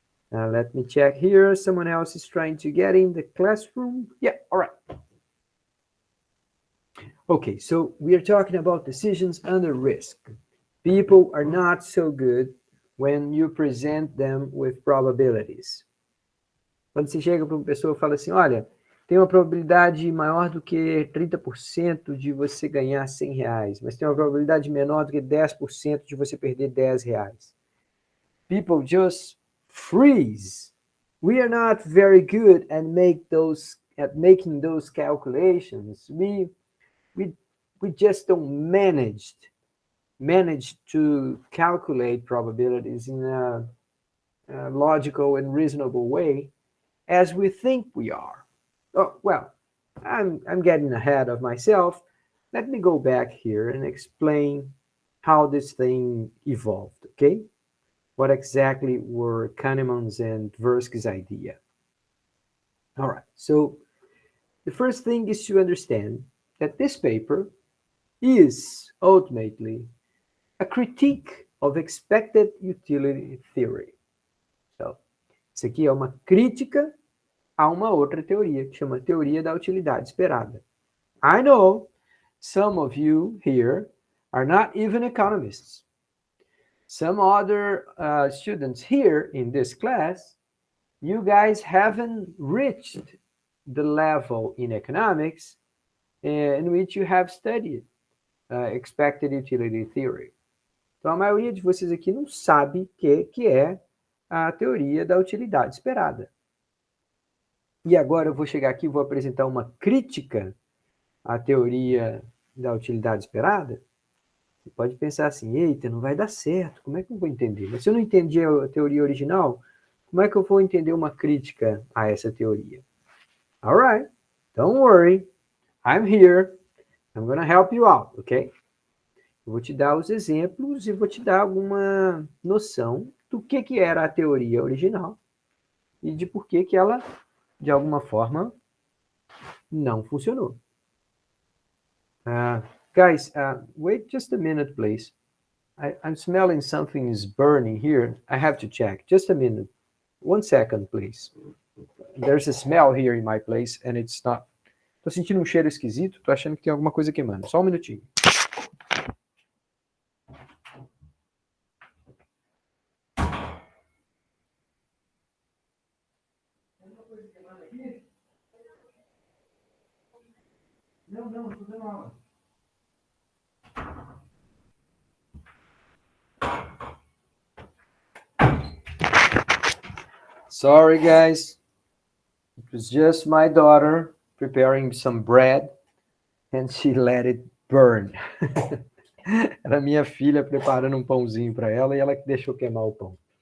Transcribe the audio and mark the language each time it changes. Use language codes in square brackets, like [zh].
[en] Let me check here. Someone else is trying to get in the classroom. Yeah, all right. Okay, so we are talking about decisions under risk. People are not so good when you present them with probabilities. [pt] Quando você chega para uma pessoa e fala assim, olha, tem uma probabilidade maior do que 30% de você ganhar R$100, mas tem uma probabilidade menor do que 10% de você perder R$10. [en] People just freeze. We are not very good at making those calculations. We just don't manage to calculate probabilities in a logical and reasonable way as we think we are. Oh, well, I'm getting ahead of myself. Let me go back here and explain how this thing evolved, okay? What exactly were Kahneman's and Tversky's idea? All right, so the first thing is to understand that this paper is ultimately a critique of expected utility theory. [pt] So, isso aqui é uma crítica a uma outra teoria, que chama teoria da utilidade esperada. [en] I know some of you here are not even economists. Some other students here in this class, you guys haven't reached the level in economics in which you have studied expected utility theory. [pt] Então, a maioria de vocês aqui não sabe o que é a teoria da utilidade esperada. E agora eu vou chegar aqui e vou apresentar uma crítica à teoria da utilidade esperada. Você pode pensar assim, eita, não vai dar certo, como é que eu vou entender? Mas se eu não entendi a teoria original, como é que eu vou entender uma crítica a essa teoria? [en] All right, don't worry, I'm here, I'm going to help you out, ok? [pt] Eu vou te dar os exemplos e vou te dar alguma noção do que era a teoria original e de por que ela, de alguma forma, não funcionou. [en] Guys, wait just a minute, please. I'm smelling something is burning here. I have to check. Just a minute. 1 second, please. There's a smell here in my place and it's not... [pt] Tô sentindo um cheiro esquisito, tô achando que tem alguma coisa queimando. Só um minutinho. Não, tô dando aula. [en] Sorry, guys. It was just my daughter preparing some bread and she let it burn. [pt] Era minha filha preparando um pãozinho para ela e ela que deixou queimar o pão.